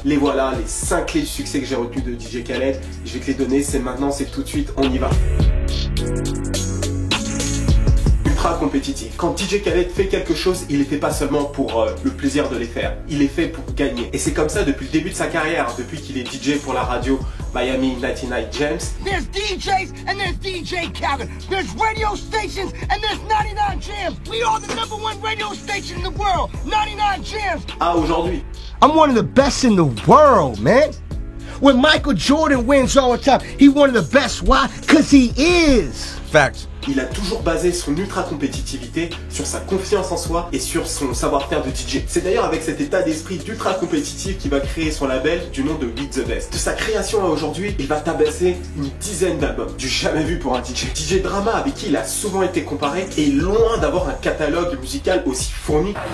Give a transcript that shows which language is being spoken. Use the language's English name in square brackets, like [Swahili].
[French] Les voilà, les 5 clés du succès que j'ai retenues de DJ Khaled. Je vais te les donner, c'est maintenant, c'est tout de suite, on y va. Compétitif. Quand DJ Khaled fait quelque chose, il les fait pas seulement pour le plaisir de les faire, il les fait pour gagner. Et c'est comme ça depuis le début de sa carrière, depuis qu'il est DJ pour la radio Miami 99 Gems. [English] There's DJs and there's DJ Khaled. There's radio stations and there's 99 Gems. We are the #1 radio station in the world. [French] 99 Gems. Ah, aujourd'hui. [English] I'm one of the best in the world, man. When Michael Jordan wins all the time, he's one of the best. Why? Because he is. Fact. [French] Il a toujours basé son ultra-compétitivité sur sa confiance en soi et sur son savoir-faire de DJ. C'est d'ailleurs avec cet état d'esprit d'ultra-compétitif qu'il va créer son label du nom de Beat the Best. De sa création à aujourd'hui, il va tabasser une dizaine d'albums. Du jamais vu pour un DJ. DJ Drama, avec qui il a souvent été comparé, est loin d'avoir un catalogue musical aussi fourni.